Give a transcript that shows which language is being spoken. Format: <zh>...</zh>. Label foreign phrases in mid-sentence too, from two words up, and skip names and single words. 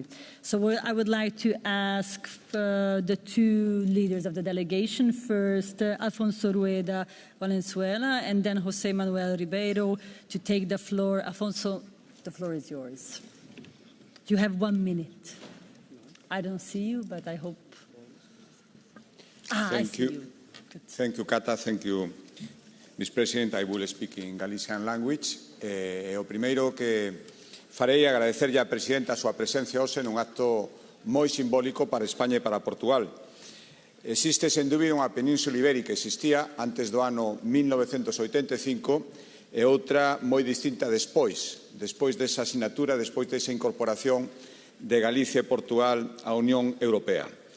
<en>So I would like to ask the two leaders of the delegation first, Alfonso Rueda Valenzuela and then José Manuel Ribeiro, to take the floor. Alfonso, the floor is yours. You have 1 minute. I don't see you, but I hope... Thank you. Thank you, Cata. Thank you, Ms. President. I will speak in Galician language.</en> <gl>O primeiro que farei agradecerlle á Presidenta a súa presencia hoxe nun acto moi simbólico para España e para Portugal. Existe, sen dúbida, unha península ibérica que existía antes do ano 1985 e outra moi distinta despois desa asignatura, despois desa incorporación de Galicia e Portugal á Unión Europea.</gl>